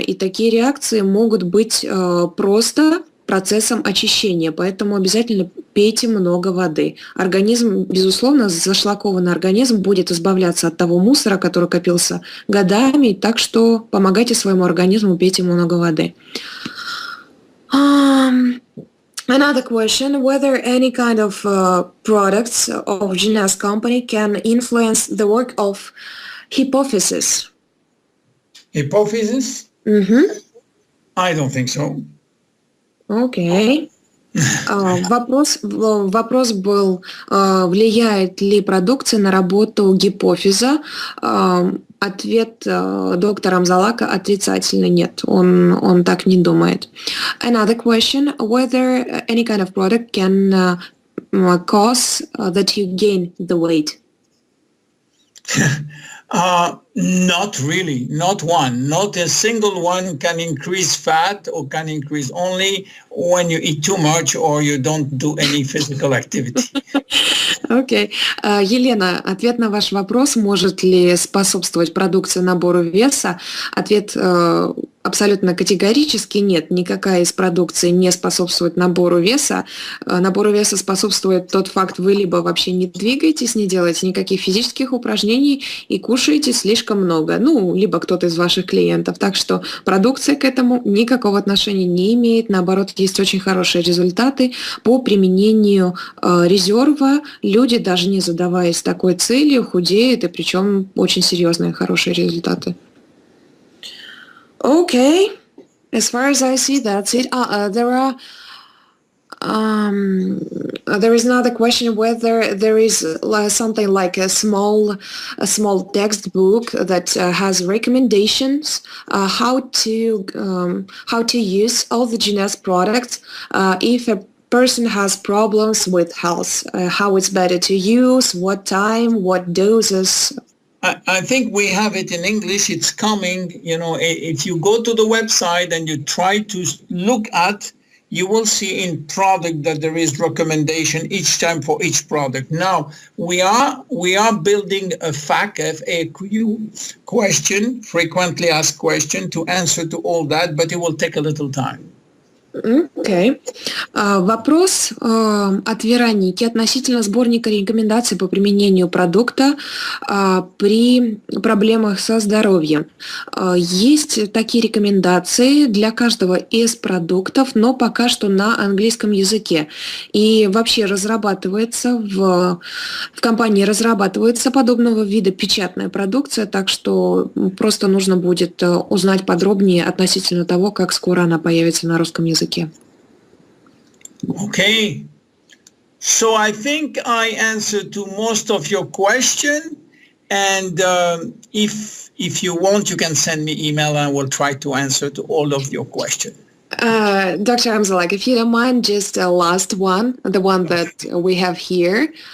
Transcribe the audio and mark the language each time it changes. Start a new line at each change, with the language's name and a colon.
Russian: И такие реакции могут быть просто процессом очищения, поэтому обязательно пейте много воды. Организм, безусловно, зашлакованный организм будет избавляться от того мусора, который копился годами, так что помогайте своему организму, пейте много воды.
English: Another question, whether any kind of products of Jeunesse company can influence the work of hypophysis? Hypophysis? Mm-hmm. I don't think so.
Russian: Окей. Вопрос был, влияет ли продукция на работу гипофиза. Ответ доктора Амзаллага отрицательный, нет, он так не думает.
English: Another question, whether any kind of product can cause that you gain the weight. Not really, not one. Not a single one can increase fat or can increase only when you eat too much or you don't do any physical activity.
Russian: Окей. Елена, ответ на ваш вопрос, может ли способствовать продукция набору веса? Ответ абсолютно категорически нет. Никакая из продукций не способствует набору веса. Набору веса способствует тот факт, вы либо вообще не двигаетесь, не делаете никаких физических упражнений и кушаете слишком много. Либо кто-то из ваших клиентов. Так что продукция к этому никакого отношения не имеет. Наоборот, есть очень хорошие результаты по применению резерва. Люди, даже не задаваясь такой целью, худеют, и причем очень серьезные, хорошие результаты.
English: Okay, as far as I see, that's it. There is another question whether there is something like a small textbook that has recommendations how to use all the Jeunesse products if a person has problems with health, how it's better to use, what time, what doses. I think we have it in English. It's coming. If you go to the website and you try to look at, you will see in product that there is recommendation each time for each product. Now we are building a FAQ question, frequently asked question, to answer to all that, but it will take a little time. Okay.
Russian: Вопрос от Вероники относительно сборника рекомендаций по применению продукта при проблемах со здоровьем. Есть такие рекомендации для каждого из продуктов, но пока что на английском языке. И вообще в компании разрабатывается подобного вида печатная продукция, так что просто нужно будет узнать подробнее относительно того, как скоро она появится на русском языке.
English: Okay, so I think I answered to most of your question, and if you want, you can send me email and I will try to answer to all of your questions. Dr. Amzallag, if you don't mind, just the last one, the one that we have here.